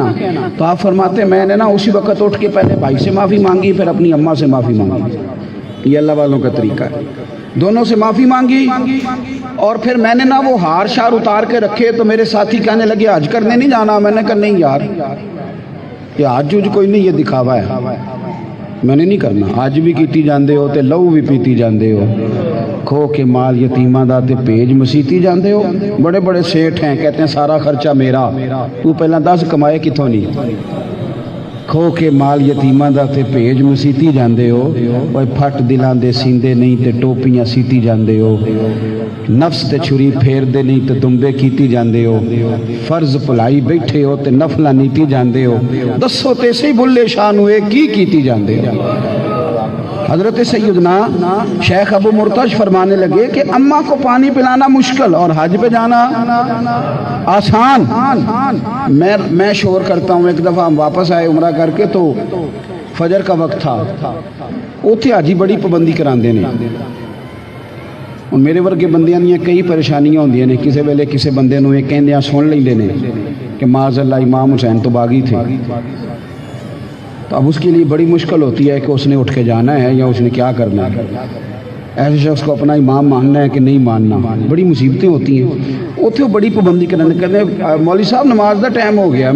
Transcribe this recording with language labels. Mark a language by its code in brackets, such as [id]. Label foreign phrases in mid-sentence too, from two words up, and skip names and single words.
[ur] تو آپ فرماتے ہیں میں نے نا اسی وقت اٹھ کے پہلے بھائی سے معافی مانگی، پھر اپنی اماں سے معافی مانگی. یہ اللہ والوں کا طریقہ ہے. دونوں سے معافی مانگی اور پھر میں نے نا وہ ہار شار اتار کے رکھے. تو میرے ساتھی کہنے لگے حج کرنے نہیں جانا. میں نے کہا نہیں یار، یہ حج کوئی نہیں، یہ دکھاوا ہے، میں نے نہیں کرنا. [pa] حج بھی کیتی جاندے ہو تے لہو بھی پیتی جاندے ہو، کھو کے مال یتیماں دا تے پیج مسیتی جاندے ہو. [ur] بڑے بڑے سیٹھ ہیں، کہتے ہیں سارا خرچہ میرا. [pa] تو پہلے 10 کمائے کتوں نہیں؟ کھو کے مال یتیماں دا تے پیج مسیتی جاندے ہو. اوے پھٹ دلاں دے سیندے نہیں تے ٹوپیاں سیتی جاندے ہو. نفس تے چھری پھیر دے نہیں تے دمبے کیتی جاندے ہو. فرض پلائی بیٹھے ہو تے نفلہ نیتی جاندے ہو. دسو تے سی بلے شاہ ہوئے کیتی جاندے ہو. [ur] حضرت سیدنا شیخ ابو مرتعش فرمانے لگے کہ اماں کو پانی پلانا مشکل اور حج پہ جانا آسان. میں شور کرتا ہوں. ایک دفعہ ہم واپس آئے عمرہ کر کے تو فجر کا وقت تھا. [pa] اوتھے حاجی بڑی پابندی کراندے نے. میرے ورگے بندیاں دیاں کئی پریشانیاں ہوندیاں نے. کسی ویلے کسی بندے نوں یہ کہندیاں سن لیندے نے کہ معاذ اللہ امام حسین [ur] تو باغی تھے. تو اب اس کے لیے بڑی مشکل ہوتی ہے کہ اس نے اٹھ کے جانا ہے یا اس نے کیا کرنا ہے. ایسے شخص کو اپنا امام ماننا ہے کہ نہیں ماننا. بڑی مصیبتیں ہوتی ہیں. اتنے وہ بڑی پابندی کرنے کہتے ہیں مولوی صاحب [pa] نماز دا ٹائم ہو گیا.